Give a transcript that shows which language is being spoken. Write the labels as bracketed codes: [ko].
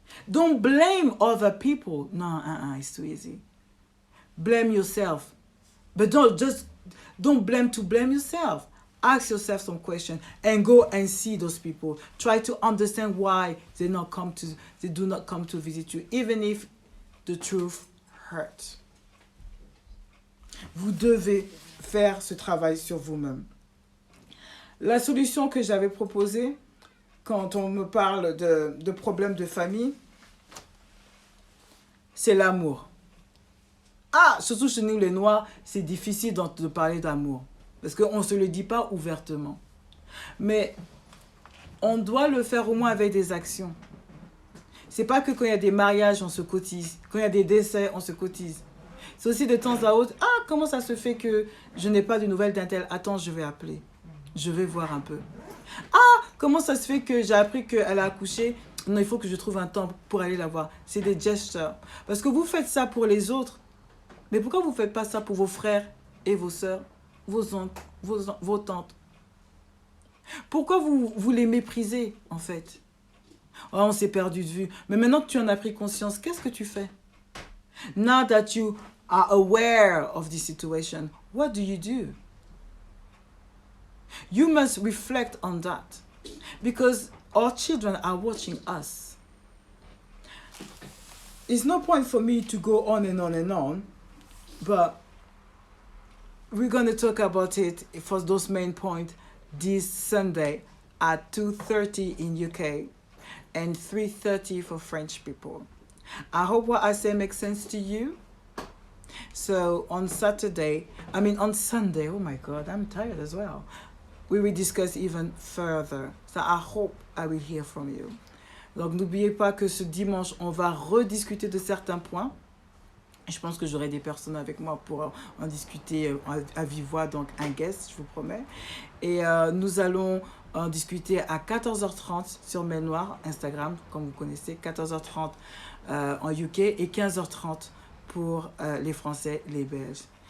[en] Don't blame other people. No, it's too easy. Blame yourself. But don't blame yourself. Ask yourself some questions and go and see those people. Try to understand why they do not come to visit you, even if the truth hurts. [fr] Vous devez faire ce travail sur vous-même. La solution que j'avais proposée, quand on me parle de problèmes de famille, c'est l'amour. Ah, surtout chez nous les Noirs, c'est difficile de parler d'amour. Parce qu'on ne se le dit pas ouvertement. Mais on doit le faire au moins avec des actions. C'est pas que quand il y a des mariages, on se cotise. Quand il y a des décès, on se cotise. C'est aussi de temps à autre, ah, comment ça se fait que je n'ai pas de nouvelles d'un tel? Attends, je vais appeler. Je vais voir un peu. Ah, comment ça se fait que j'ai appris qu'elle a accouché? Non, il faut que je trouve un temps pour aller la voir. C'est des gestures. Parce que vous faites ça pour les autres. Mais pourquoi vous ne faites pas ça pour vos frères et vos sœurs, vos oncles, vos tantes? Pourquoi vous les méprisez, en fait? Oh, on s'est perdu de vue. Mais maintenant que tu en as pris conscience, qu'est-ce que tu fais? [en] Now that you are aware of the situation, what do you do? You must reflect on that. Because our children are watching us. It's no point for me to go on and on and on, but we're going to talk about it for those main points this Sunday at 2:30 in UK and 3:30 for French people. I hope what I say makes sense to you. So on Sunday, oh my God, I'm tired as well. We will discuss even further. So I hope I will hear from you. [fr] Donc n'oubliez pas que ce dimanche, on va rediscuter de certains points. Je pense que j'aurai des personnes avec moi pour en discuter à vive voix, donc un guest, je vous promets. Et nous allons en discuter à 14h30 sur Mail Noire, Instagram, comme vous connaissez, 14h30 en UK et 15h30 pour les Français, les Belges.